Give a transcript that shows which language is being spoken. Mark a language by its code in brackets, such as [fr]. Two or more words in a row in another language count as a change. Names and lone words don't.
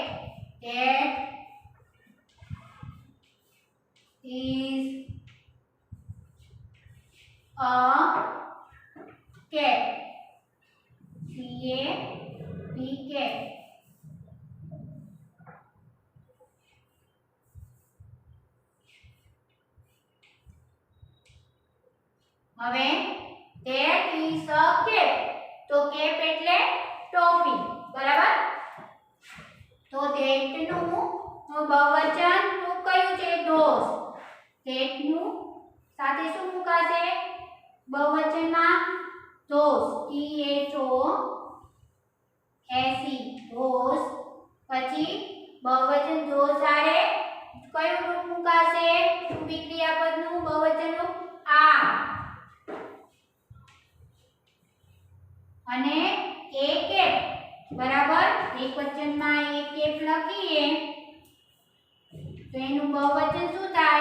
[en] That is a cat. C-A-P cat. હવે that is a cap. [gu] તો cap એટલે ટોપી, બરાબર? તો that નું બહુવચન રૂપ કયું છે? [en] those. [gu] that નું સાથે શું મુકાશે બહુવચનમાં? [en] those. T-H-O-S-E. those. [gu] પછી બહુવચન those સાથે કયું રૂપ મુકાશે? રૂપી ક્રિયાપદનું બહુવચન રૂપ are. અને [en] a cap, [gu] બરાબર? એક વચનમાં [en] a cap [gu] લખીએ તો એનું બહુવચન શું થાય?